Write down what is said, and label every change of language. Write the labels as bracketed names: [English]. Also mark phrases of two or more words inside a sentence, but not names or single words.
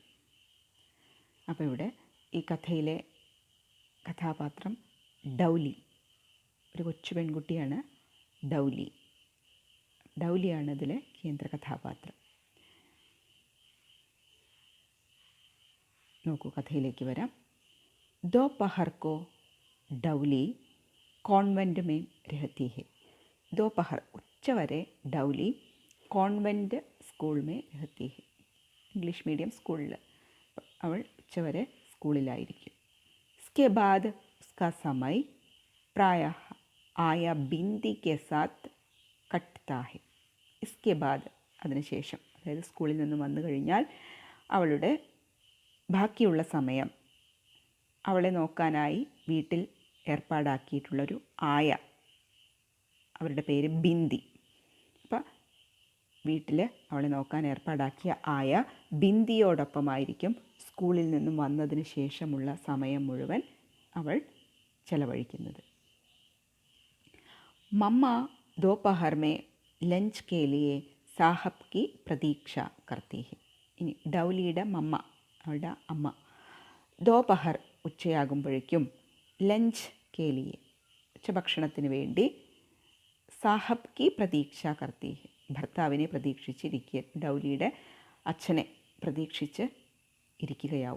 [Malayalam] അപ്പോൾ ഇവിടെ ഈ കഥയിലെ കഥാപാത്രം ഡൗലി, ഒരു കൊച്ചു പെൺകുട്ടിയാണ് ഡൗലിയാണ് ഇതിലെ കേന്ദ്ര കഥാപാത്രം. നോക്കൂ, കഥയിലേക്ക് വരാം. [Hindi] दोपहर को ഡൗലി കോൺവെൻറ്റ് में रहती है. दोपहर ഉച്ചവരെ ഡൗലി [English] convent school [Hindi] में रहती है. [Malayalam] ഇംഗ്ലീഷ് മീഡിയം സ്കൂളിൽ അവൾ ഉച്ചവരെ സ്കൂളിലായിരിക്കും. [Hindi] इसके बाद उसका समय प्रायः आया बिंदी के साथ कटता है. इसके बाद [Malayalam] അതിനുശേഷം, അതായത് സ്കൂളിൽ നിന്ന് വന്നു കഴിഞ്ഞാൽ അവളുടെ ബാക്കിയുള്ള സമയം അവളെ നോക്കാനായി വീട്ടിൽ ഏർപ്പാടാക്കിയിട്ടുള്ളൊരു ആയ, അവരുടെ പേര് ബിന്ദി. അപ്പം വീട്ടിൽ അവളെ നോക്കാൻ ഏർപ്പാടാക്കിയ ആയ ബിന്ദിയോടൊപ്പമായിരിക്കും സ്കൂളിൽ നിന്നും വന്നതിന് ശേഷമുള്ള സമയം മുഴുവൻ അവൾ ചെലവഴിക്കുന്നത്. [Hindi] മമ്മ दोपहर में लंच के लिए साहब की प्रतीक्षा करती है. [Malayalam] ഇനി ഡൗലിയുടെ മമ്മ, അവളുടെ അമ്മ, दोपहर ഉച്ചയാകുമ്പോഴേക്കും [Hindi] लंच के लिए [Malayalam] ഉച്ചഭക്ഷണത്തിന് വേണ്ടി [Hindi] साहब की प्रतीक्षा करती, [Malayalam] ഭർത്താവിനെ പ്രതീക്ഷിച്ചിരിക്കുക, ഡൗലിയുടെ അച്ഛനെ പ്രതീക്ഷിച്ച് ഇരിക്കുകയാവും.